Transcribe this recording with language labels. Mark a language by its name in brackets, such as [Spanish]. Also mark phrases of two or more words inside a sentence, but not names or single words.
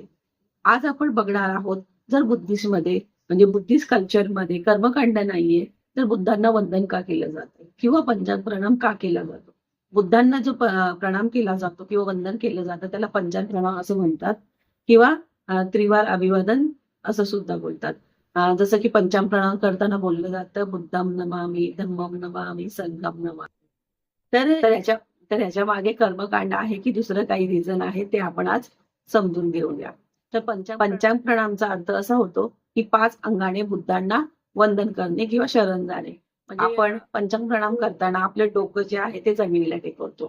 [Marathi] आज आपण बघणार आहोत, जर बुद्धिस्ट मध्ये म्हणजे [English] Buddhist culture [Marathi] मध्ये कर्मकांड नाहीये तर बुद्धांना वंदन का केलं जातं किंवा पंचांग प्रणाम का केला जातो. बुद्धांना जो प्रणाम केला जातो किंवा वंदन केलं जातं त्याला पंचांग प्रणाम असं म्हणतात किंवा त्रिवार अभिवादन असं सुद्धा बोलतात. जसं की पंचांग प्रणाम करताना बोललं जातं, [Pali] बुद्धम नमामि, धम्मम नमामि, संघम नमामि. [Marathi] तर तर याच्या तर याच्या मागे कर्मकांड आहे की दुसरं काही रिझन आहे ते आपण आज समजून घेऊया. तर पंचांग प्रणामचा अर्थ असा होतो की 5 अंगाने बुद्धांना वंदन करणे किंवा शरण जाणे. म्हणजे आपण पंचांग प्रणाम करताना आपलं डोकं जे आहे ते जमिनीला टेकवतो.